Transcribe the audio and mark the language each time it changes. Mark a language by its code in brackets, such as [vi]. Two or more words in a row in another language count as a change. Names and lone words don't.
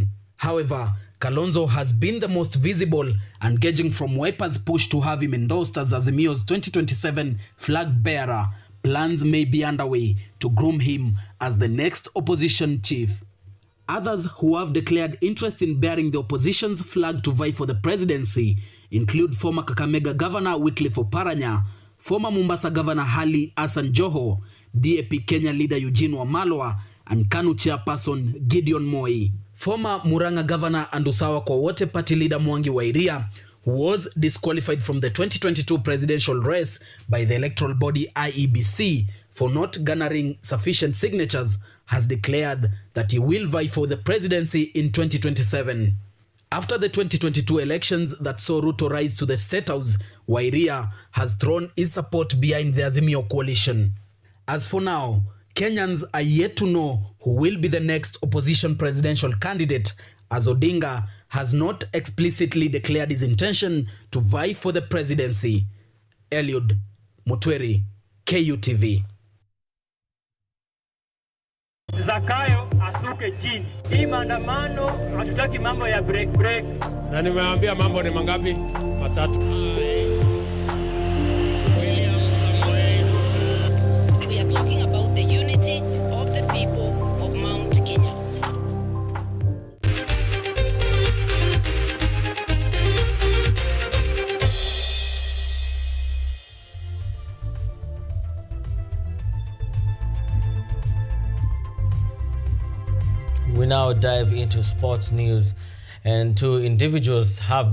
[en] However, Kalonzo has been the most visible, and gauging from Wiper's push to have him endorsed as Azimio's 2027 flag bearer, plans may be underway to groom him as the next opposition chief. Others who have declared interest in bearing the opposition's flag to vie for the presidency include former Kakamega Governor Wycliffe Oparanya, former Mombasa Governor Hali Hassan Joho, DAP Kenya leader Eugene Wamalwa, and KANU chairperson Gideon Moi. Former Murang'a Governor and Usawa kwa Wote Party leader Mwangi wa Iria, who was disqualified from the 2022 presidential race by the electoral body IEBC for not garnering sufficient signatures, has declared that he will vie for the presidency in 2027. After the 2022 elections that saw Ruto rise to the State House, Wairia has thrown his support behind the Azimio coalition. As for now, Kenyans are yet to know who will be the next opposition presidential candidate, as Odinga has not explicitly declared his intention to vie for the presidency. Eliud Mutweri, KUTV. [sw] Zakayo asuke chini. Hii maandamano hatutaki mambo ya break. Na nimeambia mambo ni mangapi? Matatu. [en] We are talking about the unity of the people of Mount Kenya. We now dive into sports news, and 2 individuals have